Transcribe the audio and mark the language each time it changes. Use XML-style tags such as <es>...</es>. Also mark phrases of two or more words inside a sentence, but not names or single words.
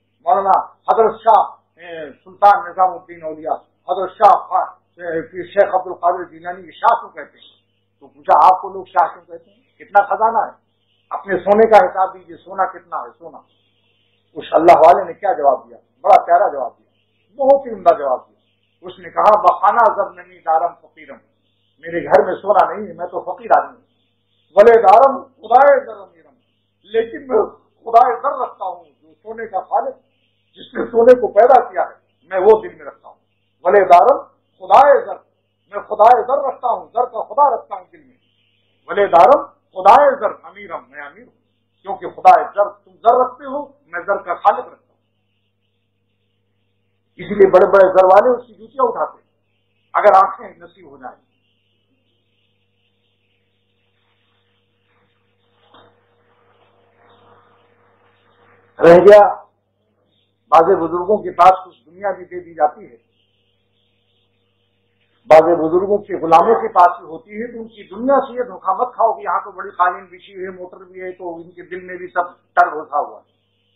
<ur>مولانا حضرت شاہ سلطان نظام الدین اولیاء، حضرت شاہ شیخ عبد القادر جیلانی یہ شاہ کیوں کہتے ہیں؟ تو پوچھا آپ کو لوگ شاہ کیوں کہتے ہیں؟ کتنا خزانہ ہے، اپنے سونے کا حساب دیجیے، سونا کتنا ہے سونا. اس اللہ والے نے کیا جواب دیا؟ بڑا پیارا جواب دیا، بہت ہی عمدہ جواب دیا.</ur> <fa>اس نے کہا بخانہ زب نمی دارم فقیرم،</fa> <ur>میرے گھر میں سونا نہیں ہے، میں تو فقیر آدمی ہوں.</ur> <fa>ولے دارم خدائے در امیرم،</fa> <ur>لیکن میں</ur> <fa>خدائے در</fa> <ur>رکھتا ہوں جو سونے کا خالق، جس نے سونے کو پیدا کیا ہے میں وہ دل میں رکھتا ہوں.</ur> <fa>ولے دارم خدائے در،</fa> <ur>میں</ur> <fa>خدائے در</fa> <ur>رکھتا ہوں، در کا خدا رکھتا ہوں دل میں.</ur> <fa>ولے دارم خدائے در امیرم،</fa> <ur>میں امیر ہوں. کیونکہ خدا زر، تم زر رکھتے ہو، میں زر کا خالق رکھتا ہوں. اسی لیے بڑے بڑے زر والے اس کی جوتیاں اٹھاتے اگر آنکھیں نصیب ہو جائیں. رہ گیا بعض بزرگوں کے پاس کچھ دنیا بھی دے دی جاتی ہے، بعض بزرگوں کے غلاموں کے پاس بھی ہوتی ہے، تو ان کی دنیا سے یہ دھوکہ مت کھاؤ کہ یہاں تو بڑی قالین بچھی ہوئی ہے، موٹر بھی ہے، تو ان کے دل میں بھی سب ٹر ہوتا ہوا ہے.</ur>